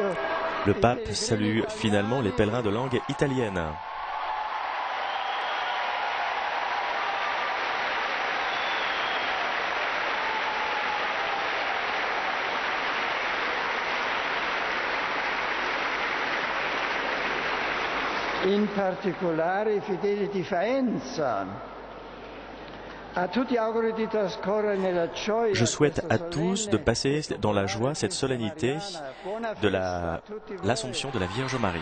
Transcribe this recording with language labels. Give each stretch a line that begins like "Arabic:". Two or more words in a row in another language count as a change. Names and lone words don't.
French: Le pape salue finalement les pèlerins de langue italienne.
Italian: In particolare i fedeli di Faenza.
French: Je souhaite à tous de passer dans la joie cette solennité de l'Assomption de la Vierge Marie.